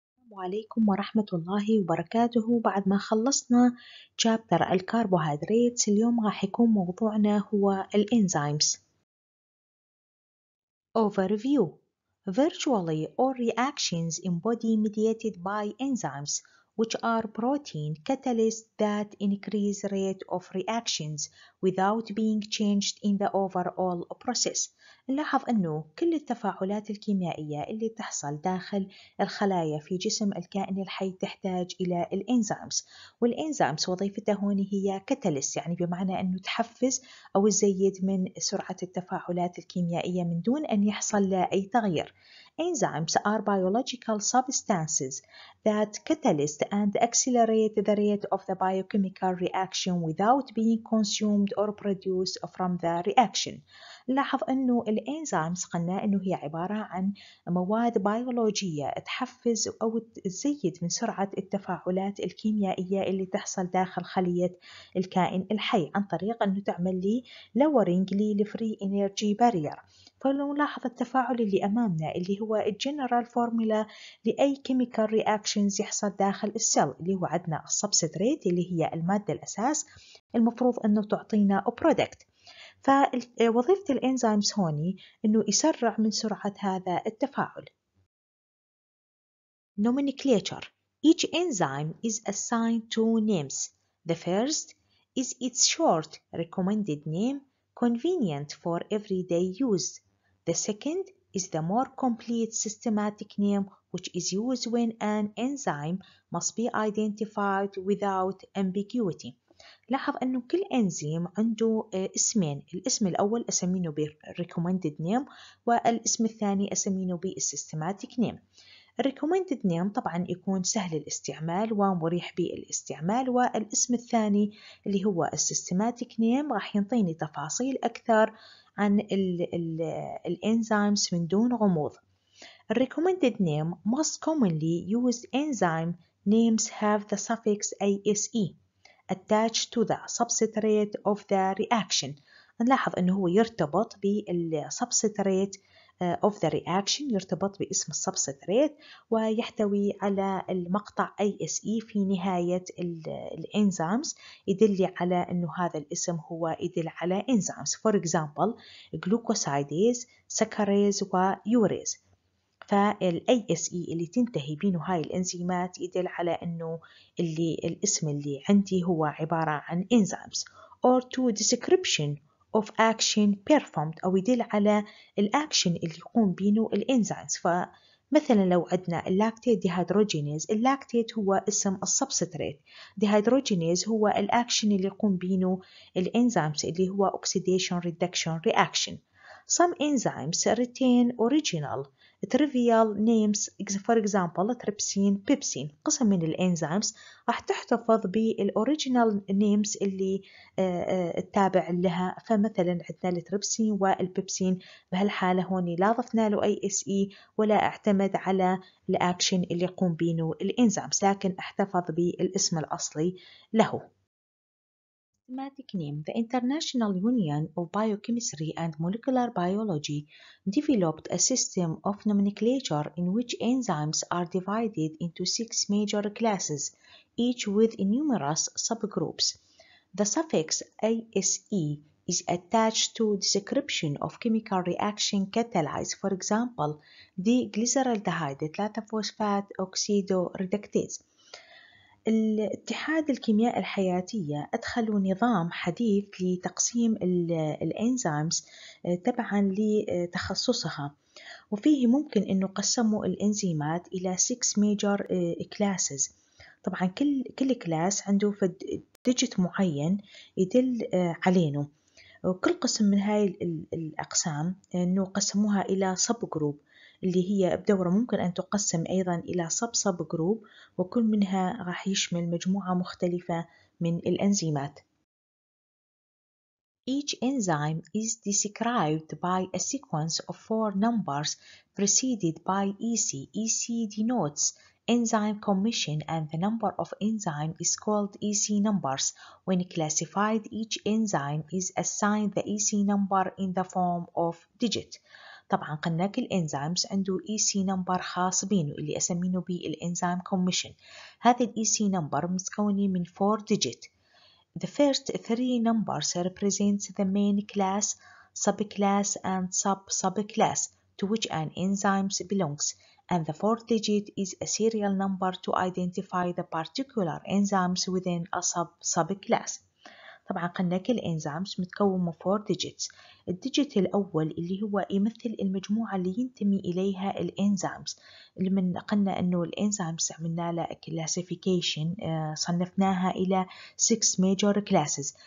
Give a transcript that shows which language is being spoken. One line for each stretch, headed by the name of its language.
Arabic: وعليكم ورحمة الله وبركاته. بعد ما خلصنا شابتر الكربوهيدرات، اليوم راح يكون موضوعنا هو الإنزيمز.
English: Overview. Virtually all reactions in body mediated by enzymes, which are protein catalysts that increase rate of reactions without being changed in the overall process.
Arabic: نلاحظ أنه كل التفاعلات الكيميائية اللي تحصل داخل الخلايا في جسم الكائن الحي تحتاج إلى الإنزيمز، والإنزيمز وظيفته هون هي كاتاليست، يعني بمعنى أنه تحفز أو تزيد من سرعة التفاعلات الكيميائية من دون أن يحصل له أي تغيير.
English: Enzymes are biological substances that catalyze and accelerate the rate of the biochemical reaction without being consumed or produced from the reaction.
Arabic: نلاحظ أنه الإنزيمز قلنا أنه هي عبارة عن مواد بيولوجية تحفز أو تزيد من سرعة التفاعلات الكيميائية اللي تحصل داخل خلية الكائن الحي عن طريق أنه تعمل لي lowering للفري انرجي بارير. فلو نلاحظ التفاعل اللي أمامنا اللي هو الجنرال فورمولا لأي كيميكال رياكشنز يحصل داخل السيل، اللي هو عندنا السبستريت اللي هي المادة الأساس المفروض أنه تعطينا برودكت. فوظيفة الإنزيمز هوني أنه يسرع من سرعة هذا التفاعل.
English: Nomenclature. Each enzyme is assigned two names. The first is its short recommended name, convenient for everyday use. The second is the more complete systematic name, which is used when an enzyme must be identified without ambiguity.
Arabic: لاحظ أنه كل إنزيم عنده اسمين، الاسم الأول أسمينه ب recommended name، والاسم الثاني أسمينه ب systematic name. recommended name طبعا يكون سهل الاستعمال ومريح بالاستعمال، والاسم الثاني اللي هو systematic name راح ينطيني تفاصيل أكثر عن الإنزيمز من دون غموض.
English: recommended name most commonly used enzyme names have the suffix ASE attached to the substrate of the reaction.
Arabic: نلاحظ أنه هو يرتبط بالسبستريت
English: of the reaction،
Arabic: يرتبط باسم السبستريت ويحتوي على المقطع ASE في نهاية الإنزيمز، يدل على أنه هذا الاسم هو يدل على إنزيمز.
English: For example glucosidase، saccharase ويوريز.
Arabic: فالASE اللي تنتهي بينه هاي الإنزيمات يدل على أنه الاسم اللي عندي هو عبارة عن enzymes.
English: or to description of action performed،
Arabic: أو يدل على الأكشن اللي يقوم بينه الإنزيمز. فمثلا لو عندنا اللاكتيت ديهيدروجينيز، اللاكتيت هو اسم السبستريت، ديهيدروجينيز هو الأكشن اللي يقوم بينه الإنزيمز اللي هو oxidation reduction reaction.
English: Some enzymes retain original trivial names. For example trypsin pepsin،
Arabic: قسم من الانزيمز راح تحتفظ بالأوريجينال نيمز اللي التابع لها. فمثلا عندنا التريبسين والبيبسين، بهالحالة هون لا ضفنا له أي SE ولا اعتمد على الأكشن اللي يقوم بينه الانزيمز، لكن احتفظ بالاسم الأصلي له.
English: Systematic name. The International Union of Biochemistry and Molecular Biology developed a system of nomenclature in which enzymes are divided into 6 major classes, each with numerous subgroups. The suffix ASE is attached to description of chemical reaction catalyzed, for example, diglyceraldehyde 3-phosphate oxidoreductase.
Arabic: الاتحاد الكيمياء الحياتية أدخلوا نظام حديث لتقسيم الإنزيمز تبعا لتخصصها، وفيه ممكن أنه قسموا الإنزيمات إلى 6 major classes. طبعا كل كلاس عنده ديجيت معين يدل علينه، وكل قسم من هاي الأقسام أنه قسموها إلى سب جروب، اللي هي بدورة ممكن أن تقسم أيضا إلى سب جروب، وكل منها راح يشمل مجموعة مختلفة من الأنزيمات.
English: Each enzyme is described by a sequence of 4 numbers preceded by EC. EC denotes enzyme commission, and the number of enzyme is called EC numbers. When classified, each enzyme is assigned the EC number in the form of digit.
Arabic: طبعا قلنا كل انزيمز عنده EC نمبر خاص بينه اللي أسمينه بالإنزيم كوميشن. هذا ال EC نمبر متكون من 4 digit.
English: The first 3 numbers represent the main class, subclass and sub-subclass to which an enzyme belongs, and the fourth digit is a serial number to identify the particular enzymes within a subclass.
Arabic: طبعا قلنا كل انزيمز متكون من 4 digits. الديجيت الأول اللي هو يمثل المجموعة اللي ينتمي إليها الانزيمز، اللي من قلنا إنه الانزيمز عملنا له classification، صنفناها إلى 6 major classes.